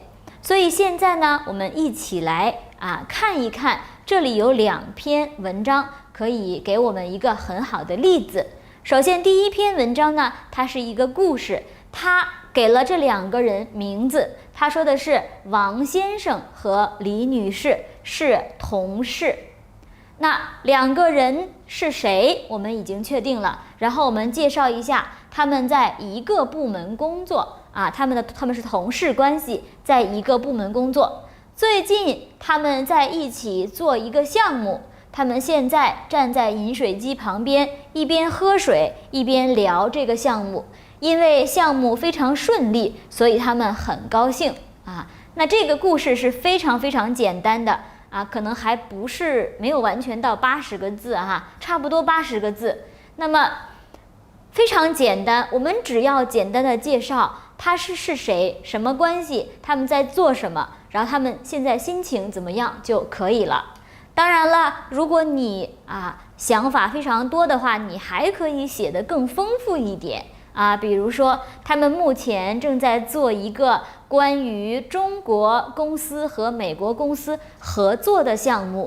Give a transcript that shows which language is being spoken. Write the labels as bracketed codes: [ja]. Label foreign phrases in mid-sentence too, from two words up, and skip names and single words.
[zh] 所以現在呢，我們一起來看一看，這裡有2篇文章可以給我們一個很好的例子。首先第一篇文章呢，它是一個故事，它給了這2個人名字。他說的是王先生和李女士是同事。那2個人是誰，我們已經確定了。然後我們介紹一下，他們在一個部門工作他們是同事關係，在一個部門工作。最近他們在一起做一個項目，他們現在站在飲水機旁邊，一邊喝水一邊聊這個項目。因為項目非常順利，所以他們很高興那這個故事是非常非常簡單的可能還不是沒有完全到80個字差不多80個字。那麼非常簡單，我們只要簡單的介紹他是誰，什麼關係，他們在做什麼，然後他們現在心情怎麼樣就可以了。當然了，如果你想法非常多的话，你還可以寫得更豐富一點比如說他們目前正在做一個關於中國公司和美國公司合作的項目。